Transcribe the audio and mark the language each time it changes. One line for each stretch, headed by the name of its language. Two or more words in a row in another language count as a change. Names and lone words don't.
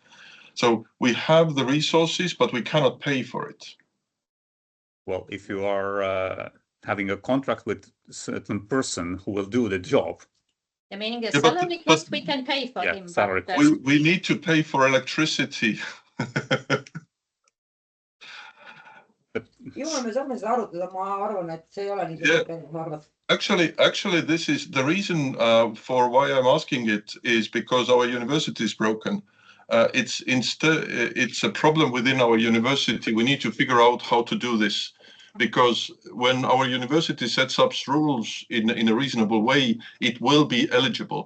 English: So we have the resources, but we cannot pay for it. Well, if you are having a contract with a certain person who will do the job. I mean, the Yeah, salary cost we can pay for him. Salary But, cost. We need to pay for electricity.
Estonian: Juhul me saame seda arutada, ma arvan, et see ei ole nii suur.
English: Actually, this is the reason for why I'm asking it is because our university is broken. It's a problem within our university. We need to figure out how to do this, because when our university sets up rules in a reasonable way, it will be eligible.